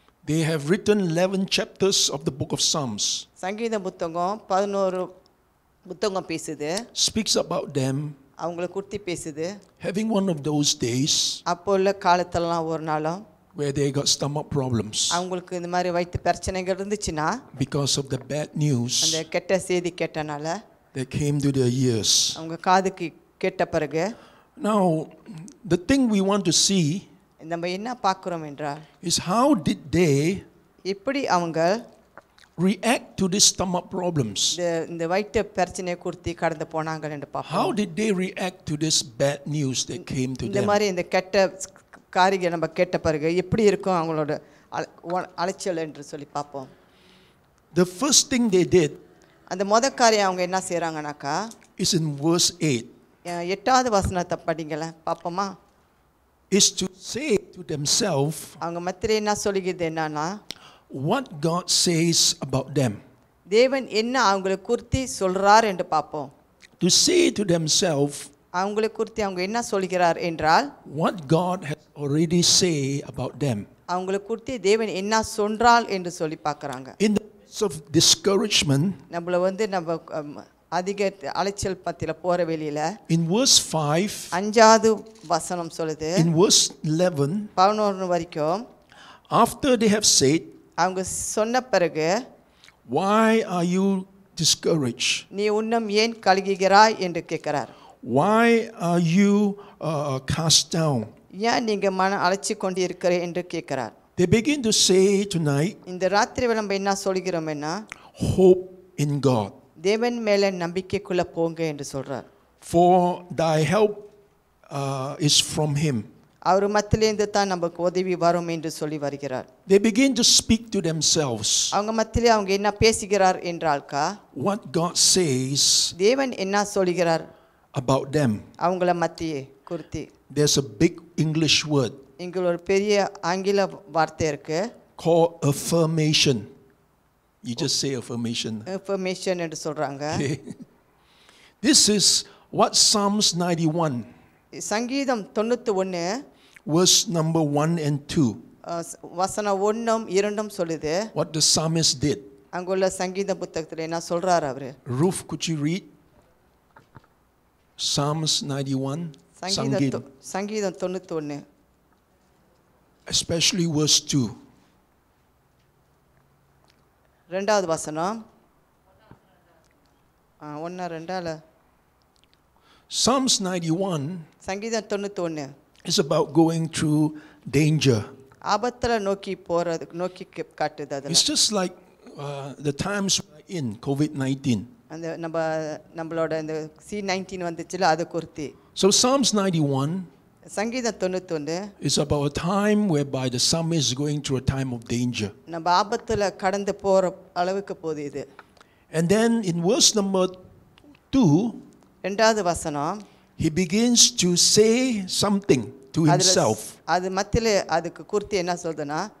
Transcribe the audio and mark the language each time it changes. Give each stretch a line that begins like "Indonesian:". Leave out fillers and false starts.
English: they have written 11 chapters of the book of Psalms.
Tamil: சங்கீத புத்தகம் 11 புத்தகம் பேசுது.
English: Speaks about them
Tamil: அவங்கள குறித்து பேசுது.
English: having one of those days
Tamil: அப்போ உள்ள காலத்திலலாம் ஒரு நாளும்
English: where they got stomach problems
Tamil: அவங்களுக்கு இந்த மாதிரி வயிற்று பிரச்சனைகள் இருந்துச்சுன்னா
English: because of the bad news
Tamil: அந்த கெட்ட செய்தி கேட்டனால
English: that came to their ears.
Tamil: அவங்க காதுக்கு கேட்ட பிறகு
English: Now, the thing we want to see
Tamil: நம்ம என்ன பார்க்கிறோம் என்றால்
English: is how did they
Tamil: எப்படி அவங்க
English: react to these stomach problems?
Tamil: இந்த வயிற்று பிரச்சனையை குறித்து கடந்து போனாங்க என்று பார்ப்போம்.
English: How did they react to this bad news that came to
Tamil: இந்த
English: them?
Tamil: மாதிரி இந்த கெட்ட காரியங்களை நம்ம கேட்ட பிறகு எப்படி இருக்கும் அவங்களோட அலைச்சல் என்று சொல்லி பார்ப்போம்.
English: The first thing they did
Tamil: அந்த காரியம் அவங்க என்ன செய்கிறாங்கனாக்கா
English: is in verse 8.
Tamil: 8வது வசனத்தை படிங்களேன் பார்ப்போமா.
English: Is to say to themselves
Tamil: அவங்க மத்தியில என்ன சொல்லுகிறது என்னன்னா
English: what God says about them.
Tamil: தேவன் என்ன அவங்களை குறித்து சொல்றார் என்று பார்ப்போம்.
English: To say to themselves
Tamil: அவங்களை குறித்து அவங்க என்ன சொல்கிறார் என்றால்
English: what God has already say about them.
Tamil: அவங்களை குறித்து தேவன் என்ன சொல்றார் என்று சொல்லி பார்க்கறாங்க.
English: In the midst of discouragement,
Tamil: நம்ம அதிக அலைச்சல் பத்தில போற வெளியில
English: in verse 5,
Tamil: 5வது வசனம் சொல்லுது.
English: in verse 11,
Tamil: 11 வரைக்கும்
English: after they have said,
Tamil: அவங்க சொன்ன பிறகு
English: why are you discouraged?
Tamil: நீ உன்னம் ஏன் கலங்குகிறாய் என்று கேட்கிறார்.
English: Why are you cast down?
Tamil: ஏன் நீங்க மன அலைச்சி கொண்டு இருக்கிற என்று கேட்கிறார்.
English: They begin to say tonight,
Tamil: இந்த ராத்திரி நம்ம என்ன சொல்கிறோம்னா
English: hope in God.
Tamil: தேவன் மேல நம்பிக்கைக்குள்ள போங்க என்று சொல்றார்.
English: For thy help is from him.
Tamil: அவர் மத்தியிலிருந்து தான் நமக்கு உதவி வரும் என்று சொல்லி வருகிறார்.
English: They begin to speak to themselves.
Tamil: அவங்க மத்தியிலே அவங்க என்ன பேசுகிறார் என்றால்கா
English: what God says
Tamil: தேவன் என்ன சொல்கிறார்
English: about them.
Tamil: அவங்கள மத்தியே குறித்து.
English: There's a big English word
Tamil: இங்க ஒரு பெரிய ஆங்கில வார்த்தை இருக்கு
English: called affirmation. You just say affirmation.
Tamil: affirmation என்று சொல்றாங்க.
English: Okay. This is what Psalms 91
Tamil: சங்கீதம் 91
English: verse number 1 and 2.
Tamil: வசனம் 1ம் 2ம் சொல்லுது.
English: What the psalmist did.
Tamil: அங்குள்ள சங்கீத புத்தகத்துல என்ன சொல்றார் அவரு?
English: Ruth, could you read Psalms 91?
Tamil: சங்கீதம் 91
English: especially verse 2.
Tamil: 2வது வசனம் 1 2
English: Psalms 91
Tamil: சங்கீதம் 91
English: is about going through danger.
Tamil: ஆபத்துல நோக்கி போறது நோக்கி காட்டுது அது.
English: It's just like the times we're in COVID-19.
Tamil: அந்த நம்மளோட இந்த C19 வந்துச்சுல அது குறித்து.
English: So Psalms 91
Tamil: சங்கீதம் 91
English: is about a time whereby the psalmist is going through a time of danger.
Tamil: நம்ம ஆபத்துல கடந்து போற அளவுக்கு போகுது இது.
English: And then in verse number 2,
Tamil: 2வது வசனம்
English: he begins to say something to himself.
Tamil: அது மத்தியில அதுக்கு குறித்து என்ன சொல்றதுனா